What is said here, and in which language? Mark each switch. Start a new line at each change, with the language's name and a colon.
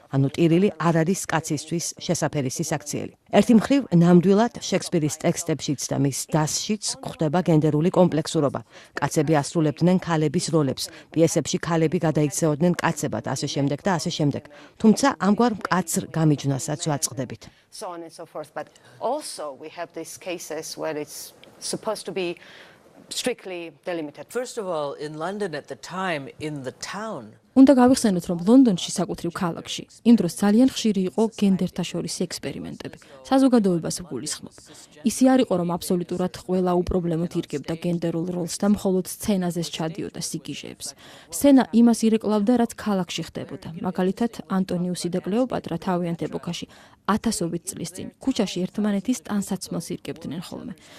Georgian: ანუ ტირილი არ არის კაცისთვის შესაფერისი საქციელი. ერთი მხრივ, ნამდვილად შექსპირის ტექსტებშიც და მის დასშიც გვხვდება გენდერული კომპლექსურობა. კაცები ასრულებდნენ ქალების როლებს, პიესებში ქალები გადაიქცეოდნენ კაცებად, ასე შემდეგ და ასე შემდეგ. თუმცა ამგვარ მკაცრ გამიჯვნასაც ვაწყდებით.
English: So on and so forth, but also we have these cases where it's supposed to be strictly delimited. First of all, in London at the time, in the town,
Georgian: უნდა გავიხსენოთ, რომ ლონდონში საკუთრივ ქალაქში იმ დროს ძალიან ხშირი იყო გენდერთა შორისი ექსპერიმენტები. საზოგადოებას გულისხმობ. ისი არ იყო, რომ აბსოლუტურად ყველა უპრობლემოდ ირგებდა გენდერულ როლს და მხოლოდ სცენაზე ჩადიოდა სიკიჟეებს. სცენა იმას ირეკლავდა, რაც ქალაქში ხდებოდა. მაგალითად, ანტონიუსი და კლეოპატრა თავიანთ ეპოქაში 1000-ობით წლის წინ ქუჩაში ერთმანეთის ტანსაცმელს ირგებდნენ ხოლმე.